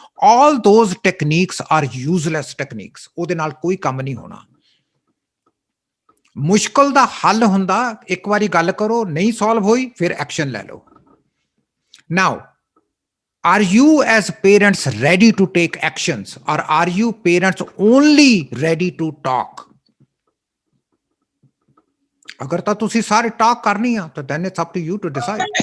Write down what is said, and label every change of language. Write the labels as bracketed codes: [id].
[en] all those techniques are useless techniques. [pa] ਉਹਦੇ ਨਾਲ ਕੋਈ ਕੰਮ ਨਹੀਂ ਹੋਣਾ। ਮੁਸ਼ਕਲ ਦਾ ਹੱਲ ਹੁੰਦਾ ਇੱਕ ਵਾਰੀ ਗੱਲ ਕਰੋ, ਨਹੀਂ ਸੋਲਵ ਹੋਈ ਫਿਰ ਐਕਸ਼ਨ ਲੈ ਲਓ। [en] now are you as parents ready to take actions, or are you parents only ready to talk? [pa] अगर तो तुसी सारे टॉक करनी है तो [en] then it's up to you to decide.